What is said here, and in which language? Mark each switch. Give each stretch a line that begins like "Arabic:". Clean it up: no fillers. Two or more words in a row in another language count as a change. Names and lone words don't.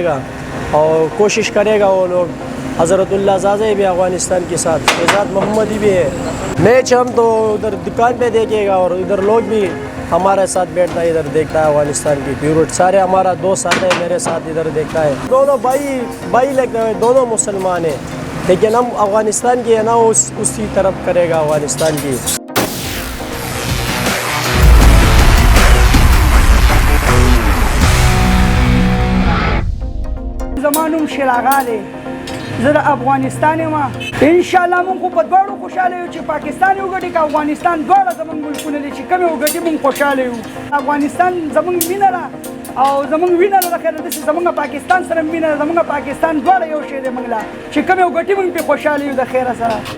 Urdu: گا اور کوشش کرے گا وہ لوگ حضرت اللہ زازے بھی افغانستان کے ساتھ اعزاز محمدی بھی ہے میچ ہم تو ادھر دکان پہ دیکھے گا اور ادھر لوگ بھی ہمارے ساتھ بیٹھتا ہے ادھر دیکھتا ہے افغانستان کی فیوریٹ سارے ہمارا دوست آتا ہے میرے ساتھ ادھر دیکھتا ہے دونوں بھائی لگتے ہیں دونوں مسلمان ہیں لیکن ہم افغانستان کی ہے نا اسی طرف کرے گا افغانستان کی
Pashto: زمانم شراغاله زه د افغانستان یم انشاءالله موږ خو په دواړو خوشحاله یو چې پاکستان وګټي که افغانستان دواړه زموږ ملکونه دي چې کومې وګټي موږ خوشحاله یو افغانستان زموږ مینه ده او زموږ وینه ده د خیر داسې زموږ پاکستان سره مینه ده زموږ پاکستان دواړه یو شی دی موږ له چې کومې وګټي موږ پرې خوشحاله یو د خیره سره